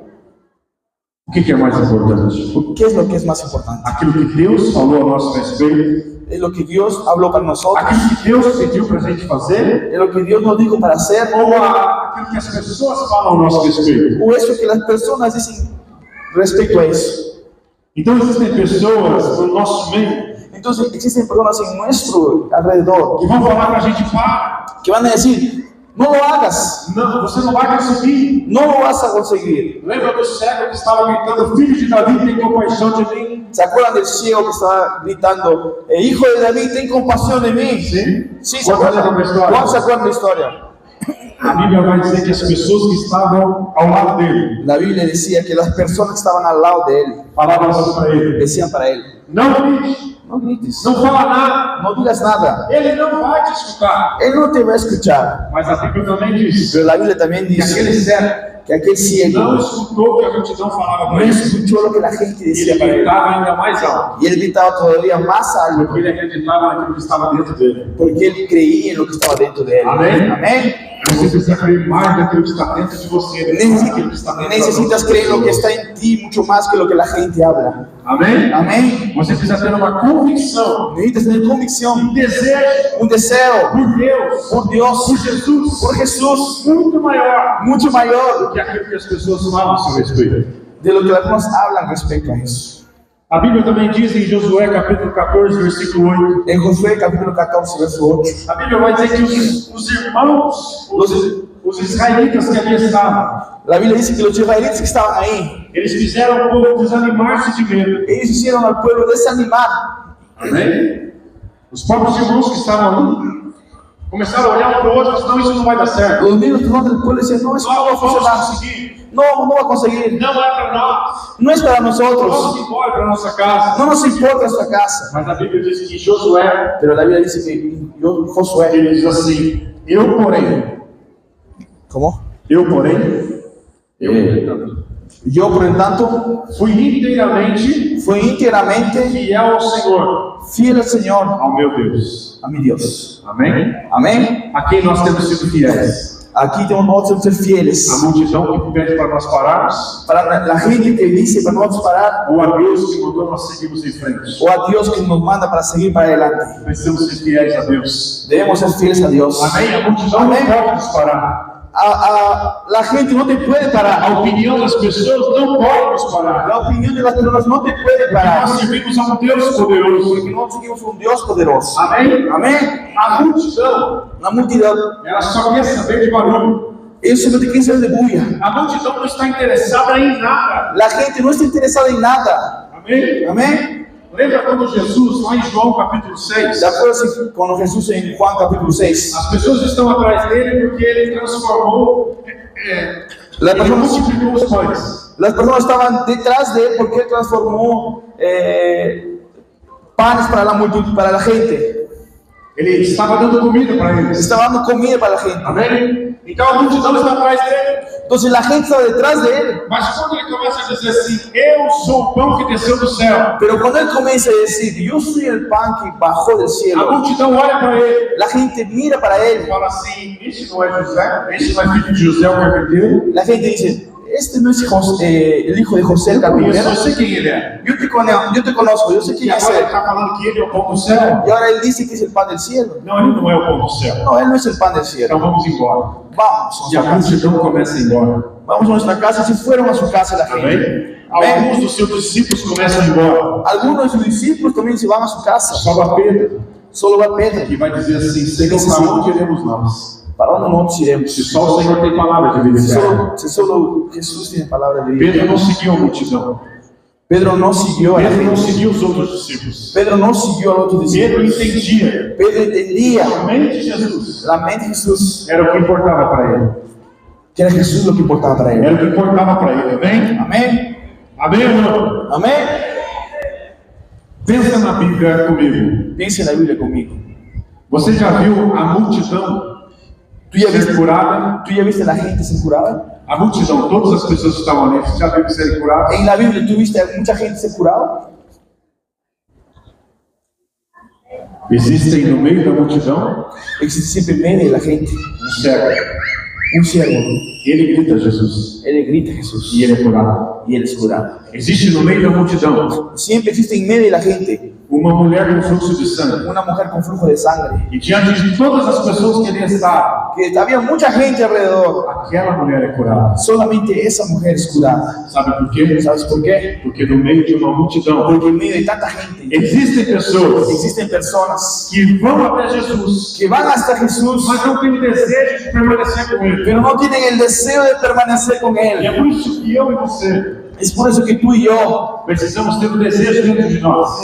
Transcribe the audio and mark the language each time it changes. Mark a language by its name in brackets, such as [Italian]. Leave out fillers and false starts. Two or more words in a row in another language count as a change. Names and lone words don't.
[Portuguese] O que é mais importante? [Spanish] ¿Qué es lo que es más importante? [Portuguese] Aquilo que Deus falou a nosso respeito, [Spanish] Es lo que Dios habló para nosotros, [Portuguese] aquilo que Deus pediu para a gente fazer, [Spanish] es lo que Dios nos dijo para hacer, [Portuguese] ou aquilo que as pessoas falam a nosso respeito. [Spanish] o eso que las personas dicen respecto a eso. [Portuguese] Então existem pessoas no nosso meio [Spanish] Entonces existen personas en nuestro alrededor [Portuguese] que vão falar para a gente: para, [Spanish] que van a decir: no lo hagas, [Portuguese] não, você não vai conseguir. [Spanish] no lo vas a conseguir. [Portuguese] Lembra do cego que estava gritando: filho de Davi, tem compaixão de mim? [Spanish] ¿Se acuerdan del ciego que estaba gritando: hijo de David, ten compasión de mí? [Portuguese] Sim. [Spanish] Sí, ¿se acuerdan? ¿Cuántos se acuerdan de la historia? [Portuguese] A Bíblia vai dizer que as pessoas que estavam ao lado dele [Spanish] La Biblia decía que las personas que estaban al lado de él [Portuguese] falavam assim para ele: [Spanish] decían para él: [Portuguese] não grite, [Spanish] no grites, [Portuguese] não fala nada, [Spanish] no digas nada, [Portuguese] ele não vai te escutar. [Spanish] él no te va a escuchar. [Portuguese] Mas a Bíblia também diz [Spanish] Pero la Biblia también [Portuguese] que aquele [Spanish] dice [Portuguese] cego [Spanish] que aquel ciego [Portuguese] não escutou o que a multidão falava [Spanish] no [Portuguese] para ele. [Spanish] escuchó lo que la gente [Portuguese] E [Spanish] decía [Portuguese] ele [Spanish] para él, [Portuguese] gritava ainda mais alto, [Spanish] y él gritaba todavía más alto [Portuguese] porque ele acreditava naquilo que estava dentro dele. [Spanish] porque él creía en lo que estaba dentro de él. Amén. Amén. [Portuguese] Você precisa crer mais daquilo que está dentro de você. daquilo que está dentro [Spanish] Necesitas [Portuguese] da [Spanish] creer lo que [Portuguese] pessoa. [Spanish] está en ti mucho más que lo que la gente habla. [Portuguese] Amém? [Spanish] Amén. [Portuguese] Você precisa ter uma convicção, [Spanish] Necesitas tener convicción, [Portuguese] desejo [Spanish] un deseo [Portuguese] por Deus, [Spanish] por Dios, [Portuguese] por Jesus, [Spanish] por Jesús, [Portuguese] muito maior [Spanish] mucho mayor [Portuguese] do que aquilo que as pessoas falam sobre esse respeito. [Spanish] de lo que algunos hablan respecto a eso. [Portuguese] A Bíblia também diz em Josué capítulo 14, versículo 8. [Spanish] En Josué capítulo 14, verso 8. [Portuguese] A Bíblia vai dizer que os irmãos, os israelitas que ali estavam, [Spanish] La Biblia dice que los israelitas que estaban ahí, [Portuguese] eles fizeram o povo desanimar-se de medo. [Spanish] ellos hicieron al pueblo desanimar. [Portuguese] Amém? Os próprios irmãos que estavam ali começaram a olhar um para o outro e falaram, não, isso não vai dar certo. [Spanish] Los mismos que del pueblo decían, no, eso no va a [Portuguese] Nós vamos [Spanish] funcionar. [Portuguese] conseguir. [Spanish] No, no va a conseguir. [Portuguese] Não é para nós. [Spanish] No es para [Portuguese] Vamos [Spanish] nosotros. [Portuguese] embora para nossa casa. [Spanish] No nos importa nuestra casa. [Portuguese] Mas a Bíblia diz que Josué, [Spanish] Pero la Biblia dice que Josué, [Portuguese] ele diz assim, eu porém, [Spanish] yo por el tanto [Portuguese] fui inteiramente [Spanish] fui íntegramente [Portuguese] fiel ao Senhor, [Spanish] fiel al Señor, [Portuguese] ao meu Deus. [Spanish] a mi Dios. [Portuguese] Amém? [Spanish] Amén. [Portuguese] A quem nós temos sido fiéis? [Spanish] Aquí tenemos que ser fieles. [Portuguese] A multidão que pede para nós pararmos, [Spanish] Para la gente que dice para nosotros parar, [Portuguese] ou a Deus que mandou nós seguirmos em frente? [Spanish] o a Dios que nos manda para seguir para adelante. [Portuguese] Precisamos ser fiéis a Deus. [Spanish] Debemos ser fieles a Dios. [Portuguese] Amém? A multidão não pode nos parar. [Spanish] La gente no te puede parar. [Portuguese] A opinião das pessoas não pode nos parar. [Spanish] La opinión de las personas no te puede [Portuguese] Porque [Spanish] parar. [Portuguese] nós servimos a um Deus poderoso. [Spanish] Porque nosotros seguimos un Dios poderoso. [Portuguese] Amém? [Spanish] Amén. [Portuguese] A multidão, [Spanish] La multitud, [Portuguese] ela só quer saber de barulho. [Spanish] ellos solo te quieren saber de bulla. [Portuguese] A multidão não está interessada em nada. [Spanish] La gente no está interesada en nada. [Portuguese] Amém? [Spanish] Amén. [Portuguese] Lembra quando Jesus, lá em João capítulo 6, [Spanish] De acuerdo con Jesús en Juan capítulo 6. [Portuguese] as pessoas estão atrás dele porque ele transformou, ele multiplicou os pães. [Spanish] Las personas estaban detrás de él porque él transformó panes para la multitud, para la gente. [Portuguese] Ele estava dando comida para eles. [Spanish] Estaba dando comida para la gente. [Portuguese] Amém? Então a multidão está atrás dele. [Spanish] Entonces la gente estaba detrás de él. [Portuguese] Mas quando ele começa a dizer assim, eu sou o pão que desceu do céu, [Spanish] Pero cuando él comienza a decir, yo soy el pan que bajó del [Portuguese] a [Spanish] cielo, [Portuguese] multidão olha para ele [Spanish] la gente mira para [Portuguese] e [Spanish] él. [Portuguese] fala assim, esse não é José? Esse não é filho de José, o carpinteiro? [Spanish] La gente dice, este no es el hijo de José el [Portuguese] Eu [Spanish] carpintero. [Portuguese] só sei quem ele é. [Spanish] Yo te conozco, yo sé [Portuguese] E [Spanish] quién es [Portuguese] agora ele [Spanish] él. [Portuguese] está falando que ele é o pão do céu? [Spanish] Y ahora él dice que es el pan del cielo. [Portuguese] Não, ele não é o pão do céu. [Spanish] No, él no es el pan del cielo. [Portuguese] Então vamos embora. [Spanish] Vamos [Portuguese] E a multidão começa a ir embora. [Spanish] a nuestra casa. Si fueron a su casa la gente. [Portuguese] Amém? Amém. Alguns dos seus discípulos começam a ir embora. [Spanish] Algunos de sus discípulos también se van a su casa. [Portuguese] Sobra Pedro, [Spanish] Solo va Pedro. [Portuguese] que vai dizer assim, Senhor, para onde iremos nós? [Spanish] ¿Para dónde nosotros iremos? [Portuguese] Se só o Senhor tem palavra de vida eterna. [Spanish] Si solo Jesús tiene palabra de vida. [Portuguese] Pedro não seguiu a multidão. [Spanish] Pedro no siguió a la [Portuguese] Pedro não [Spanish] gente. [Portuguese] seguiu os outros discípulos. [Spanish] Pedro no siguió a los otros [Portuguese] Pedro [Spanish] discípulos. [Portuguese] entendia. [Spanish] Pedro entendía [Portuguese] Somente Jesus [Spanish] la mente de Jesús. [Portuguese] era o que importava para ele. [Spanish] Que era Jesús lo que importaba para él. [Portuguese] Era o que importava para ele. Amém? [Spanish] Amén. [Portuguese] Amém ou não? [Spanish] Amén. [Portuguese] Pensa na Bíblia comigo. [Spanish] Piensa en la Biblia conmigo. [Portuguese] Você já viu a multidão [Spanish] ¿Tú ya [Portuguese] ser [Spanish] viste, [Portuguese] curada? [Spanish] tú ya viste a la gente ser curada? [Portuguese] A multidão, todas as pessoas que estavam ali, você já viu que serem curadas? [Spanish] En la Biblia, ¿tú viste a mucha gente ser curada? [Portuguese] Existem no meio da multidão [Spanish] Existe siempre en medio de la gente [Portuguese] um cego. [Spanish] un siervo. [Portuguese] Ele grita a Jesus [Spanish] Él le grita a Jesús [Portuguese] e ele é curado. [Spanish] y él es curado. [Portuguese] Existe no meio da multidão [Spanish] Siempre existe en medio de la gente [Portuguese] uma mulher com fluxo de sangue. [Spanish] una mujer con flujo de sangre. [Portuguese] E diante de todas as pessoas que ali estavam, [Spanish] Que había mucha gente alrededor. [Portuguese] aquela mulher é curada. [Spanish] Solamente esa mujer es curada. [Portuguese] Sabe por quê? [Spanish] ¿Sabes por qué? [Portuguese] Porque no meio de uma multidão [Spanish] Porque en medio de tanta gente [Portuguese] existem pessoas [Spanish] existen personas [Portuguese] que vão até Jesus, [Spanish] que van hasta Jesús, [Portuguese] mas não têm o desejo de permanecer com Ele. [Spanish] pero no tienen el deseo de permanecer con [Portuguese] E [Spanish] Él. [Portuguese] é por isso que eu e você [Spanish] Es por eso que tú y yo [Portuguese] precisamos ter um desejo dentro de nós